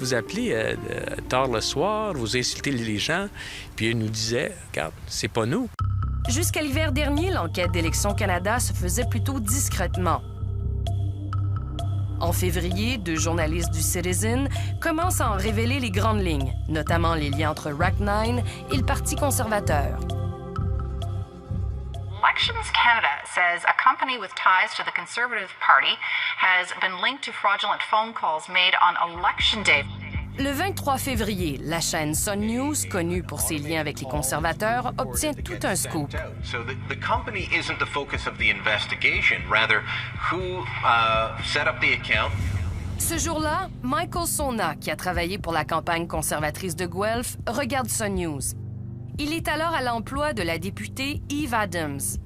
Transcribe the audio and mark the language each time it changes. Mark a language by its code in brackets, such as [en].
[fr] Vous appelez tard le soir, vous insultez les gens. » Puis ils nous disaient « Regarde, c'est pas nous. » Jusqu'à l'hiver dernier, l'enquête d'Élections Canada se faisait plutôt discrètement. En février, 2 journalistes du Citizen commencent à en révéler les grandes lignes, notamment les liens entre RAC9 et le Parti conservateur. [en] Elections Canada says a company with ties to the Conservative Party has been linked to fraudulent phone calls made on Election Day. [fr] Le 23 février, la chaîne Sun News, connue pour ses liens avec les conservateurs, obtient tout un scoop. [en] So the company isn't the focus of the investigation, rather who set up the account. [fr] Ce jour-là, Michael Sona, qui a travaillé pour la campagne conservatrice de Guelph, regarde Sun News. Il est alors à l'emploi de la députée Eve Adams.